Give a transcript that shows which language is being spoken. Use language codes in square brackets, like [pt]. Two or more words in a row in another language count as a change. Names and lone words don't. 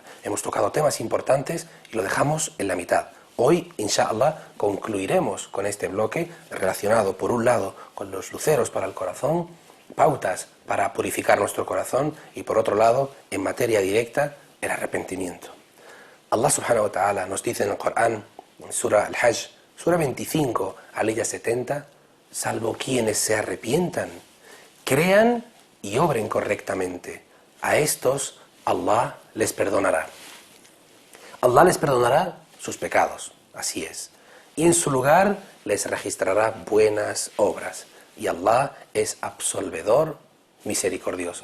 [es] Hemos tocado temas importantes y lo dejamos en la mitad. Hoy, inshallah, concluiremos con este bloque relacionado, por un lado, con los luceros para el corazón, pautas para purificar nuestro corazón, y por otro lado, en materia directa, el arrepentimiento. [ar] الله سبحانه وتعالى [es] nos dice en el Corán, en Surah Al-Hajj, Surah 25, alaya 70, salvo quienes se arrepientan, crean y obren correctamente, a estos Allah les perdonará. Allah les perdonará sus pecados, así es, y en su lugar les registrará buenas obras, y Allah es absolvedor misericordioso.